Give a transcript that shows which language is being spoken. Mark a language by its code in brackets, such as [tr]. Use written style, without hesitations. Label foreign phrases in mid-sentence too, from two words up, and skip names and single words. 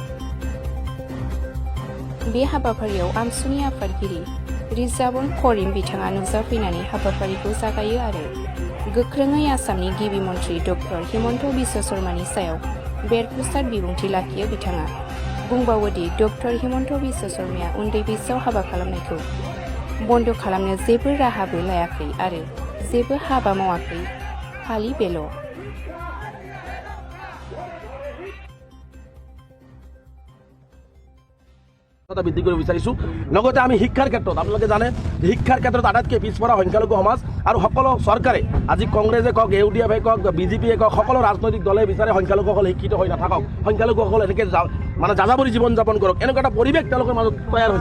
[brx] बे हाबाफारियाव आमसुनि आफादगिरि रिजार्भन करिम बिथाङा नुजाफैनानै हाबाफारिखौ जागायो आरो गोख्रोङै आसामनि गिबि मन्थ्रि डक्टर हिमन्त बिश्व शर्मानि सायाव बेरफुसार बिबुंथि लाखियो। बिथाङा बुंबावोदि डक्टर हिमन्त बिश्व शर्माया उन्दै बैसोआव हाबा खालामनायखौ बन्द खालामनो जेबो राहाबो लायाखै आरो जेबो हाबा मावाखै, खालि बेल'। [as] বৃদ্ধি কৰিব বিচাৰিছোঁ। লগতে আমি শিক্ষাৰ ক্ষেত্ৰত আপোনালোকে জানে শিক্ষাৰ ক্ষেত্ৰত আটাইতকৈ পিছপৰা সংখ্যালঘু সমাজ আৰু সকলো চৰকাৰে আজি কংগ্ৰেছে কওক, UDF কওক, BJPয়ে কওক, সকলো ৰাজনৈতিক দলে বিচাৰে সংখ্যালঘুসকল শিক্ষিত হৈ নাথাকক, সংখ্যালঘুসকল এনেকৈ মানে যাযাবৰী জীৱন যাপন কৰক, এনেকুৱা এটা পৰিৱেশ তেওঁলোকৰ মাজত তৈয়াৰ হৈছে।